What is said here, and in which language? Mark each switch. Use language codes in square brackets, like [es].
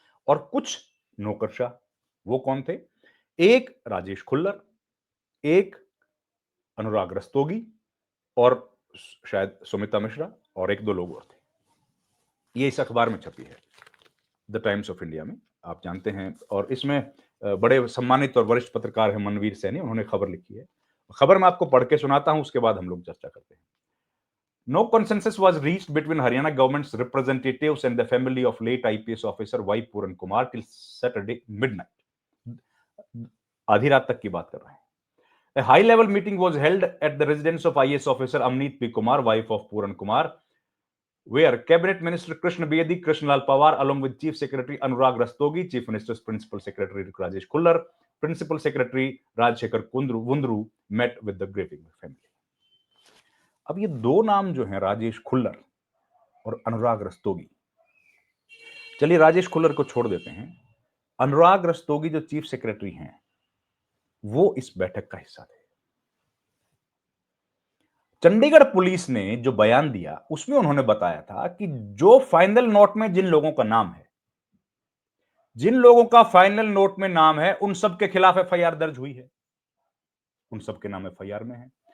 [hi] और कुछ नौकरशाह। वो कौन थे? एक राजेश खुल्लर, एक अनुराग रस्तोगी और शायद सुमिता मिश्रा, और 1-2 लोग और थे। ये इस अखबार में छपी है, द टाइम्स ऑफ इंडिया में, आप जानते हैं। और इसमें बड़े सम्मानित और वरिष्ठ पत्रकार हैं मनवीर सैनी, उन्होंने खबर लिखी है। खबर मैं आपको पढ़ के सुनाता हूं, उसके बाद हम लोग चर्चा करते हैं। [en] No consensus was reached between Haryana government's representatives and the family of late IPS officer Y Puran Kumar till Saturday midnight. [hi] आधी रात तक की बात कर रहे हैं. [en] A high-level meeting was held at the residence of IAS officer Amneet P. Kumar, wife of Puran Kumar, where Cabinet Minister Krishna Bedi, Krishnalal Pawar, along with Chief Secretary Anurag Rastogi, Chief Minister's Principal Secretary Rajesh Khullar, Principal Secretary Rajshekhar Wundru met with the grieving family. [hi] अब ये दो नाम जो हैं, राजेश खुल्लर और अनुराग रस्तोगी, चलिए राजेश खुल्लर को छोड़ देते हैं. अनुराग रस्तोगी जो चीफ सेक्रेटरी हैं, वो इस बैठक का हिस्सा थे. चंडीगढ़ पुलिस ने जो बयान दिया उसमें उन्होंने बताया था कि जो फाइनल नोट में जिन लोगों का नाम है, जिन लोगों का फाइनल नोट में नाम है, उन सब के खिलाफ एफआईआर दर्ज हुई है, उन सब के नाम एफआईआर में है.